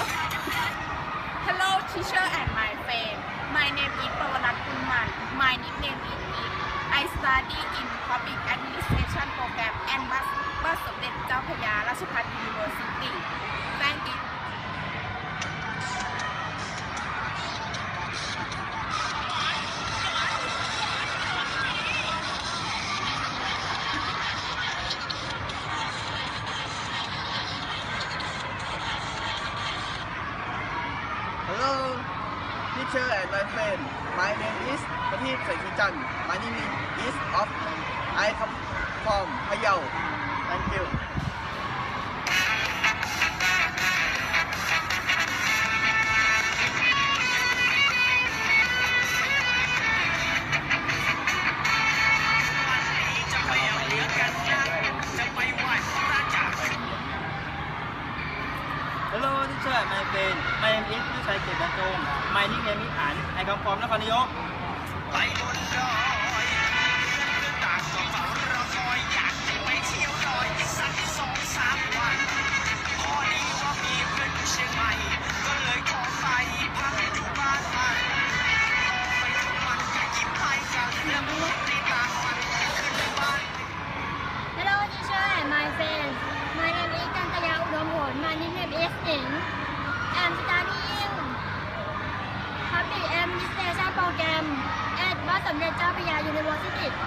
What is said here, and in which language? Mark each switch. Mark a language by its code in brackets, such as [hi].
[en] Hello, teacher and my friend. My name is Pawarat Kunman. My nickname is Ip. I study in Public Administration Program and บัสสมเด็จเจ้าพระยาราชภัฏ University. Thank you. Hello, teacher and my friend. My name is Prateep Saikichan. My name is of. I come from Payao. Thank you. Hello, teacher and my friend. My name is วิชัยเกียรติบรรจง My nickname is อัน I come from นครนายก [th] ไปบนดอยเพื่อนต่างก็เฝ้ารอคอยอยากจะไปเที่ยวดอยสัก2-3 วันพอดีว่ามีเพื่อนอยู่เชียงใหม่ก็เลยขอไปพักอยู่บ้านมันไปถึงมันก็หยิบไม้กันแล้วก็ตีตามมันขึ้นบ้าน [en] Hello, teacher and my friends. My name is Kantaya Udamhon. My nickname is Ning. I'm studying Public Administration Program at วัดสมเด็จเจ้าพระยา University.